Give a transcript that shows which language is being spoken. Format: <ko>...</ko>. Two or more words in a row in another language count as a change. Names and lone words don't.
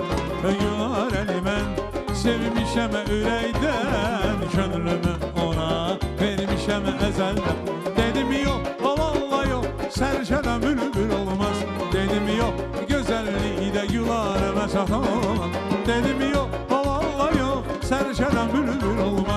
<az>Gülnar mən sevmişəm ürəkdən, könlümü ona vermişəm əzəldən.</az> <tr>Dedim yok, vallahi yok, serçeden bülbül olmaz. Dedim yok, güzelliği de gülarəmə çatamaz.</tr> <az>Dedim yox, vallahi yox, sərşədən bülbül olmaz.</az>